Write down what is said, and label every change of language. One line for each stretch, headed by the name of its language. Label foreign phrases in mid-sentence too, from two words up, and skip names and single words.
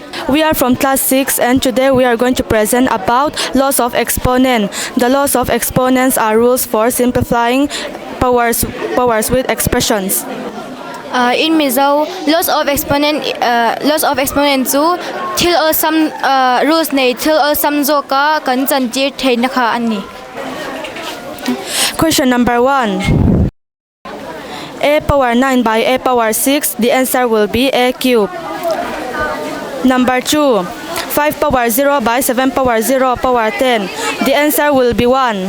English: We are from class 6, and today we are going to present about laws of exponent. The laws of exponents are rules for simplifying powers with expressions.
Mizo: In Mizo,
English: laws of exponent
Mizo: 2 thil
English: some rules
Mizo: nei thil some zo ka kan chan chi thein kha ani.
English: Question number 1. A power 9 by A power 6, the answer will be A cube. Number 2. 5 power 0 by 7 power 0 power 10, the answer will be 1.